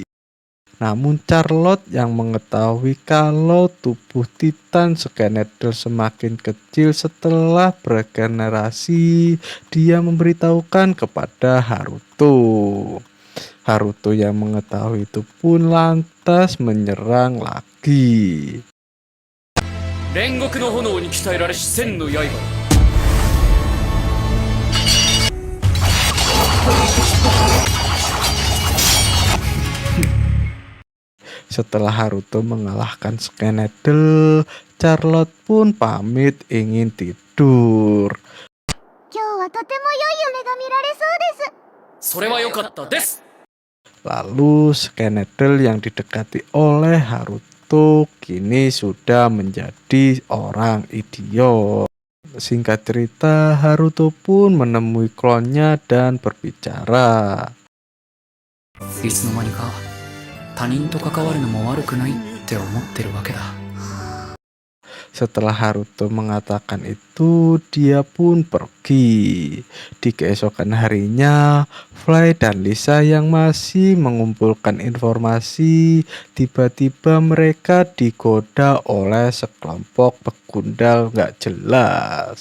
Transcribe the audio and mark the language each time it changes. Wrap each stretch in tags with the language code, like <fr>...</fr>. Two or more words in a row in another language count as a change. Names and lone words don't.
<id>Namun Charlotte yang mengetahui kalau tubuh Titan Skeneddle semakin kecil setelah beregenerasi, dia memberitahukan kepada Haruto. Haruto yang mengetahui itu pun lantas menyerang lagi.</id> <ja>煉獄の炎に鍛えられし千の刃。</ja> <id>Setelah Haruto mengalahkan Skeneddle, Charlotte pun pamit ingin tidur.</id> <ja>今日はとても良い夢が見られそうです。それは良かったです。</ja> <id>Lalu Skeneddle yang didekati oleh Haruto kini sudah menjadi orang idiot. Singkat cerita, Haruto pun menemui klonnya dan berbicara.</id> <ja>いつの間にか他人と関わるのも悪くないって思ってるわけだ。</ja> <id>Setelah Haruto mengatakan itu, dia pun pergi. Di keesokan harinya, Fly dan Lisa yang masih mengumpulkan informasi, tiba-tiba mereka digoda oleh sekelompok pegundal gak jelas.</id>